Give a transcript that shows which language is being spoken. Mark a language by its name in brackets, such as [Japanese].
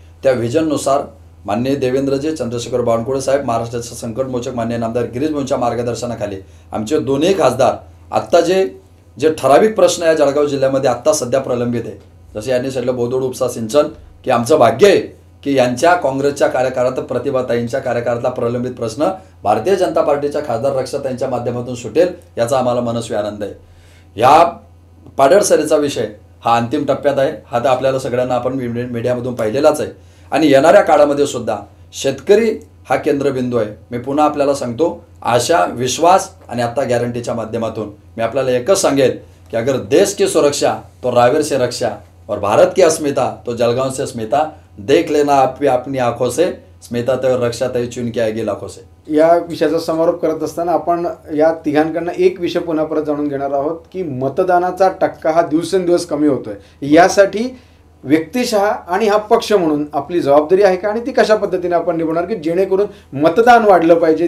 [Marathi] त्या विजननुसार माननीय देवेंद्रजी चंद्रशेखर बावनकुळे साहेब, महाराष्ट्राचे संकटमोचक मान्य नामदार गिरीश भाऊंच्या मार्गदर्शनाखाली आमचे दोन्ही खासदार आत्ता जे ठराविक प्रश्न या जळगाव जिल्ह्यामध्ये आत्ता सध्या प्रलंबित आहे, जसे यांनी सांगितलं बोदवड उपसा सिंचन, की आमचं भाग्य आहे की यांच्या काँग्रेसच्या कार्यकाळात प्रतिभाताईंच्या कार्यकाळातला प्रलंबित प्रश्न भारतीय जनता पार्टीच्या खासदार रक्षाताईंच्या माध्यमातून सुटेल, याचा आम्हाला मनस्वी आनंद आहे. ह्या पाडळसरीचा विषय हा अंतिम टप्प्यात आहे, हा तर आपल्याला सगळ्यांना आपण मीडियामधून पाहिलेलाच आहे. आणि येणाऱ्या काळामध्ये सुद्धा शेतकरी हा केंद्रबिंदू आहे. मी पुन्हा आपल्याला सांगतो, आशा, विश्वास आणि आत्ता गॅरंटीच्या माध्यमातून मी आपल्याला एकच सांगेल कि [Hindi] अगर देश की सुरक्षा तो रावेर से रक्षा और भारत की अस्मिता तो जलगांव से स्मिता, देख लेना आप भी अपनी आंखों से, स्मिता तय और रक्षा तय चुन के आएगी लाखों से. [Marathi] या विषयाचा समारोप करत असताना आपण या तिघांकडनं एक विषय पुन्हा परत जाणून घेणार आहोत की मतदानाचा टक्का हा दिवसेंदिवस कमी होतोय, यासाठी व्यक्तिशः आणि हा पक्ष म्हणून आपली जबाबदारी आहे का, आणि ती कशा पद्धतीने आपण निभवणार की जेणेकरून मतदान वाढलं पाहिजे.